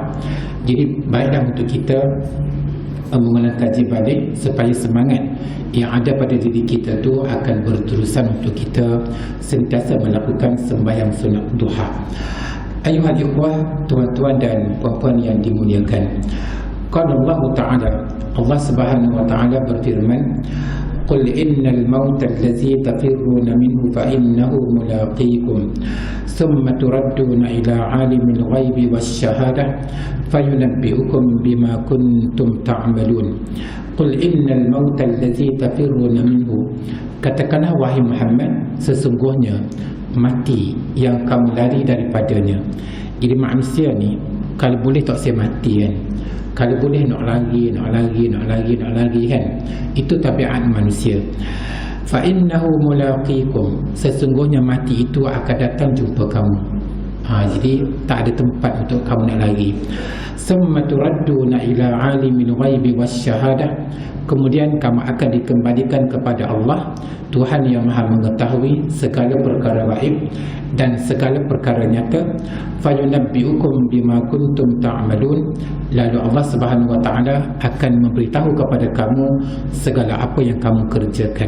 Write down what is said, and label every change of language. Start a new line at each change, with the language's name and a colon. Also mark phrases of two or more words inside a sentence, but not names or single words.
Malay: Jadi baiklah untuk kita mengulang kaji balik supaya semangat yang ada pada diri kita tu akan berterusan untuk kita sentiasa melakukan sembahyang sunat duha.
Arabic: أيها الإخوة,
Malay: tuan-tuan dan puan-puan yang dimuliakan.
Arabic: قال الله تعالى، الله سبحانه وتعالى berfirman, "قل إن الموت الذي تفرون منه فإنه ملاقيكم ثم تردون إلى عالم الغيب والشهادة فينبئكم بما كنتم تعملون." قل إن الموت الذي تفرون منه,
Malay: katakanlah wahai Muhammad, sesungguhnya mati yang kamu lari daripadanya. Jadi manusia ni kalau boleh tak saya mati kan, kalau boleh nak lari kan, itu tabiat manusia.
Arabic: فإنه ملاقيكم,
Malay: sesungguhnya mati itu akan datang jumpa kamu. Jadi tak ada tempat untuk kamu nak lari.
Arabic: ثم تردون إلى عالم الغيب والشهادة,
Malay: kemudian kamu akan dikembalikan kepada Allah, Tuhan yang Maha mengetahui segala perkara gaib dan segala perkara nyata.
Arabic: فينبئكم بما كنتم تعملون,
Malay: lalu Allah
Arabic: سبحانه وتعالى
Malay: akan memberitahu kepada kamu segala apa yang kamu kerjakan.